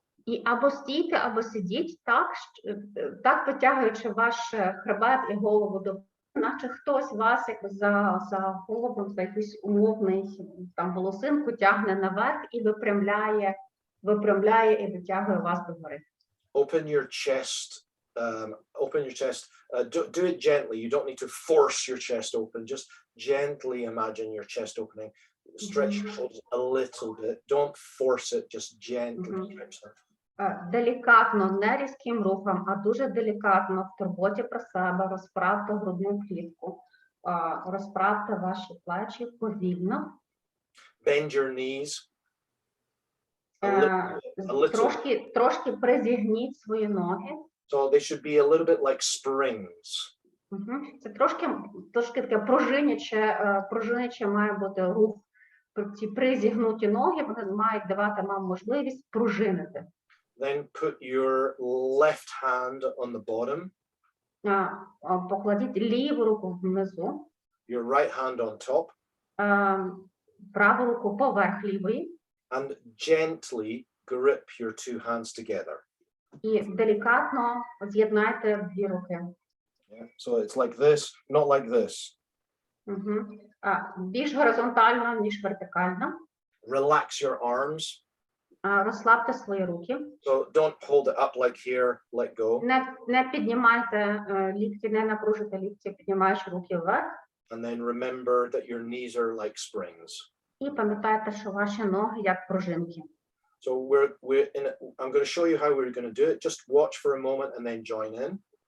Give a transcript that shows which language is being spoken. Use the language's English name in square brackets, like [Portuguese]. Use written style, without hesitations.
[Ukrainian] І або стійте, або сидіть так витягуючи ваш хребет і голову до наче хтось вас якось за голову, за якийсь умовний там волосинку тягне наверх і випрямляє і витягує вас догори. [English] Open your chest. Do it gently. You don't need to force your chest open. Just gently imagine your chest opening. Stretch your shoulders a little bit. Don't force it. Just gently stretch them. [Ukrainian] Делікатно, не різким рухом, а дуже делікатно в турботі про себе розправте грудну клітку, розправте ваші плечі повільно. [English] Bend your knees. A little. [Ukrainian] Трошки призігніть свої ноги. [English] So they should be a little bit like springs. [Ukrainian] Це трошки таке пружиняче має бути рух. Ці призігнуті ноги, вони мають давати вам можливість пружинити. [English] Then put your left hand on the bottom. [Ukrainian] Покладіть ліву руку внизу. [English] Your right hand on top. [Ukrainian] Праву руку поверх лівої. [English] And gently grip your two hands together. [Ukrainian] І делікатно з'єднайте дві руки. [English] Yeah. So it's like this, not like this. [Ukrainian] Більш горизонтально, ніж вертикально. [English] Relax your arms. [Ukrainian] Розслабте свої руки. [English] So don't hold it up like here, let go. [Ukrainian] Не піднімайте лікті, не напружуйте лікті, піднімаючи руки вверх. [English] And then remember that your knees are like springs. [Ukrainian] І пам'ятайте, що ваші ноги як пружинки. [English] So I'm going to show you how we're going to do it. Just watch for a moment and then join in.